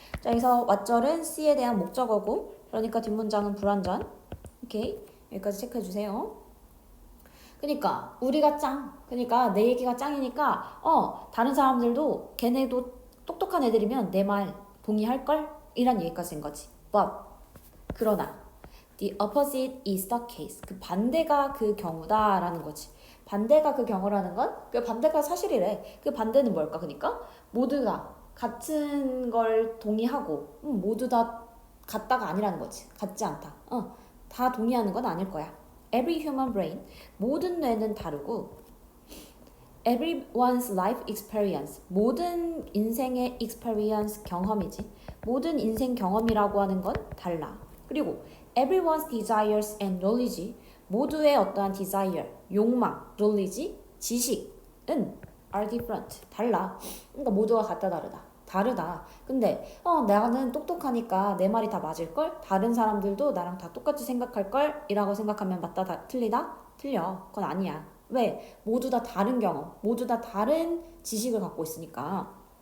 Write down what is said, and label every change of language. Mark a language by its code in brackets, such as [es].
[ko] 자, 여기서 왓절은 C에 대한 목적어고, 그러니까 뒷문장은 불완전. 오케이? 여기까지 체크해 주세요. 그러니까 우리가 짱. 그러니까 내 얘기가 짱이니까, 다른 사람들도 걔네도 똑똑한 애들이면 내 말 동의할걸? 이란 얘기까지 된 거지. [en] But [ko] 그러나 [en] the opposite is the case. [ko] 그 반대가 그 경우다라는 거지. 반대가 그 경우라는 건 그 반대가 사실이래. 그 반대는 뭘까? 그러니까 모두가 같은 걸 동의하고 모두 다 같다가 아니라는 거지. 같지 않다. 다 동의하는 건 아닐 거야. [en] Every human brain, [ko] 모든 뇌는 다르고 [en] everyone's life experience, [ko] 모든 인생의 experience, 경험이지. 모든 인생 경험이라고 하는 건 달라. 그리고 [en] everyone's desires and knowledge, [ko] 모두의 어떠한 desire, 욕망, knowledge, 지식은 [en] are different, [ko] 달라. 그러니까 모두가 같다 다르다. 근데 나는 똑똑하니까 내 말이 다 맞을걸? 다른 사람들도 나랑 다 똑같이 생각할걸? 이라고 생각하면 맞다, 틀리다? 틀려. 그건 아니야. 왜? 모두 다 다른 경험, 모두 다 다른 지식을 갖고 있으니까.